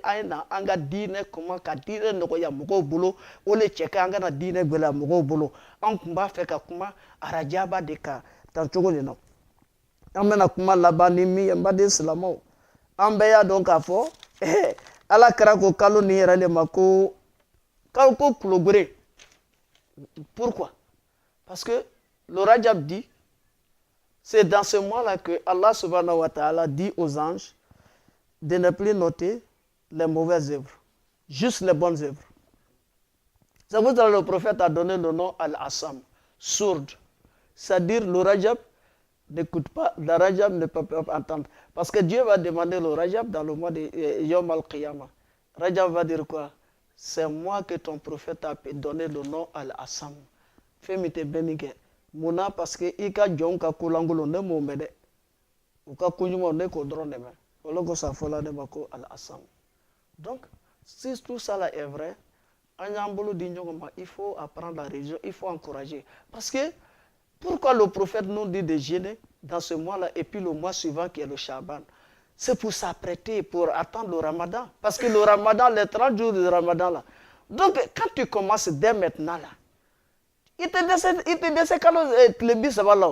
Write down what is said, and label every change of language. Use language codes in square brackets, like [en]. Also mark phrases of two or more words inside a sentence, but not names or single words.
[bm] an ye na an ka diinɛ kɔma ka diinɛ nɔgɔya mɔgɔw bolo o de cɛ ka an kana diinɛ gɛlɛya mɔgɔw bolo an tun b'a fɛ ka kuma arajaba de kan tan cogo de la an bɛna kuma laban ni min ye n baden silamɛw an bɛɛ y'a dɔn k'a fɔ ala kɛra ko kalo nin yɛrɛ de ma ko [fr] kulogore pourquoi parce que le Rajab dit c'est dans ce mois-là que Allah [ar] سبحانه وتعالى [fr] dit aux anges de ne plus noter les mauvaises œuvres, juste les bonnes œuvres. C'est pour ça que le prophète a donné le nom Al-Assam, sourde. C'est-à-dire le Rajab n'écoute pas, le Rajab ne peut pas entendre. Parce que Dieu va demander le Rajab dans le mois de [ar] يوم القيامة. [fr] Rajab va dire quoi? C'est moi que ton prophète a donné le nom Al-Assam. Fais-moi bénir. [bm] Muna [fr] parce que [bm] i ka jɔnw ka kolangolo ne m'o mɛn dɛ u ka koɲumanw ne k'o dɔrɔn de mɛn o le kosɔn a fɔla ne ma ko al-asam [fr] donc si tout ça là est vrai [bm] an y'an bolo di ɲɔgɔn ma [fr] il faut apprendre la religion il faut encourager parce que pourquoi le prophète nous dit de jeûner dans ce mois là et puis le mois suivant qui est le Shaban c'est pour s'apprêter pour attendre le Ramadan parce que le Ramadan les 30 jours du Ramadan là donc quand tu commences dès maintenant là il te décède quand le bis ça va là.